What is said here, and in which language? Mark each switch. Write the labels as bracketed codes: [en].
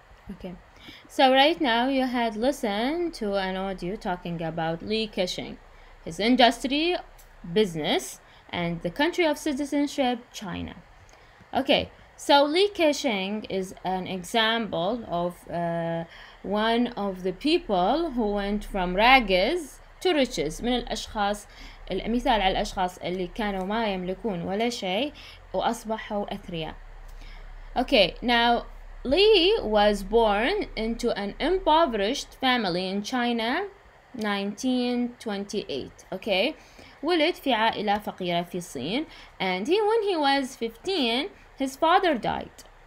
[en] Okay, so right now you had listened to an audio talking about Li Keqing, his industry, business, and the country of citizenship, China. Okay, so Li Keqing is an example of one of the people who went from rags to riches. [ar] من الأشخاص المثال على الأشخاص اللي كانوا ما يملكون ولا شيء وأصبحوا أثرياء. [en] Okay, now Li was born into an impoverished family in China 1928. Okay, [ar] ولد في عائلة فقيرة في الصين, [en] and when he was 15 his father died.